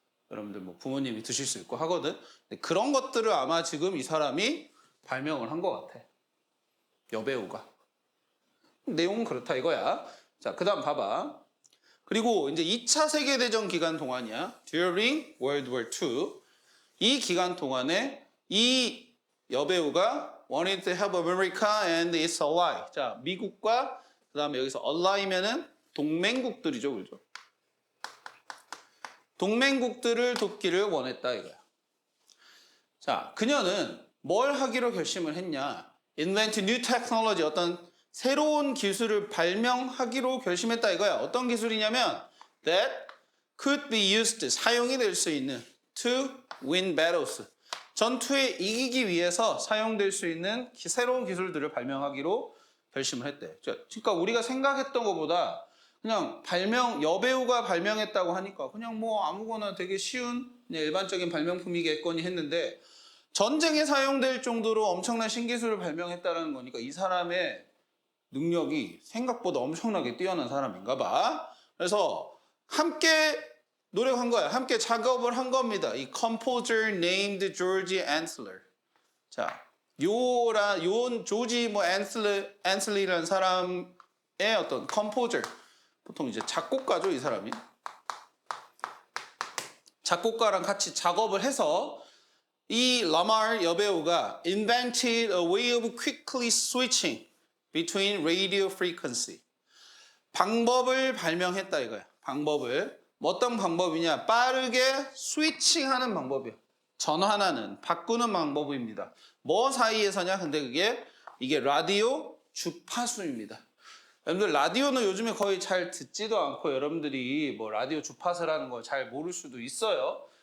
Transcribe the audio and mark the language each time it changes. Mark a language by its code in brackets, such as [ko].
[ko] 여러분들 뭐 부모님이 드실 수 있고 하거든. 근데 그런 것들을 아마 지금 이 사람이 발명을 한 것 같아. 여배우가. 내용은 그렇다 이거야. 자, 그 다음 봐봐. 그리고 이제 2차 세계대전 기간 동안이야. [en] During World War II. [ko] 이 기간 동안에 이 여배우가 [en] wanted to help America and its ally. [ko] 자, 미국과 그 다음에 여기서 ally면은 동맹국들이죠. 그죠? 동맹국들을 돕기를 원했다 이거야. 자, 그녀는 뭘 하기로 결심을 했냐? [en] Invent new technology. [ko] 어떤 새로운 기술을 발명하기로 결심했다 이거야. 어떤 기술이냐면 [en] that could be used, [ko] 사용이 될 수 있는 [en] to win battles. [ko] 전투에 이기기 위해서 사용될 수 있는 새로운 기술들을 발명하기로 결심을 했대. 그러니까 우리가 생각했던 것보다 그냥 여배우가 발명했다고 하니까 그냥 뭐 아무거나 되게 쉬운 그냥 일반적인 발명품이겠거니 했는데 전쟁에 사용될 정도로 엄청난 신기술을 발명했다는 거니까 이 사람의 능력이 생각보다 엄청나게 뛰어난 사람인가 봐. 그래서 함께 노력한 거야. 함께 작업을 한 겁니다. 이 composer named George Ansler. 자, 요 조지 앤슬리라는 사람의 어떤 composer. 보통 이제 작곡가죠, 이 사람이. 작곡가랑 같이 작업을 해서 이 라말 여배우가 [en] invented a way of quickly switching between radio frequency. [ko] 방법을 발명했다 이거야. 방법을. 어떤 방법이냐? 빠르게 스위칭하는 방법이야. 전환하는, 바꾸는 방법입니다. 뭐 사이에서냐? 근데 이게 라디오 주파수입니다. 여러분들 라디오는 요즘에 거의 잘 듣지도 않고 여러분들이 뭐 라디오 주파수라는 걸 잘 모를 수도 있어요.